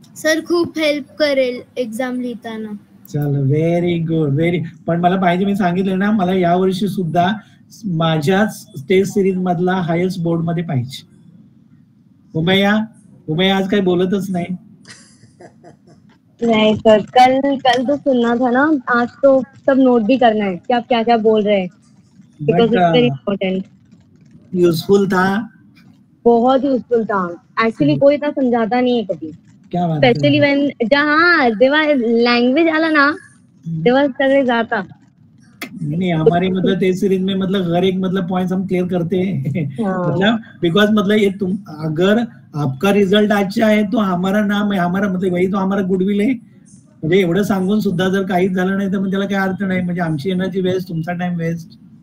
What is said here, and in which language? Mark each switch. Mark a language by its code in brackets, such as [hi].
[mr] Sir खूप help करेल exam लिहिताना. चल, व्हेरी गुड, पण मला पाहिजे, मी सांगितलं ना मला यावर्षी सुद्धा माझ्याच टेस्ट सिरीज मधला हायेस्ट बोर्ड मध्ये पाहिजे. उमैया आज काही बोलतच नाही. [hi] नहीं सर, कल तो सुनना था ना, आज तो सब नोट भी करना है कि आप क्या क्या बोल रहे हैं, [en] Because it's very important. [hi] Useful था, बहुत यूजफुल था. एक्चुअली कोई इतना समझाता नहीं है कभी, क्या बात [en] specially when [mr] जेव्हा लँग्वेज आला ना तेव्हा सगळे जाता. [hi] नहीं, हमारे मतलब टेस्ट सीरीज में मतलब हर एक मतलब पॉइंट्स हम क्लियर करते हैं. मतलब बिकॉज मतलब ये तुम अगर आपका रिझल्ट अच्छा है तो हमारा नाम है, हमारा मतलब वही तो हमारा गुडविल है. [mr] म्हणजे एवढं सांगून सुद्धा जर काहीच झालं नाही तर मग त्याला काही अर्थ नाही, म्हणजे आमची एनर्जी वेस्ट, तुमचा टाइम वेस्ट.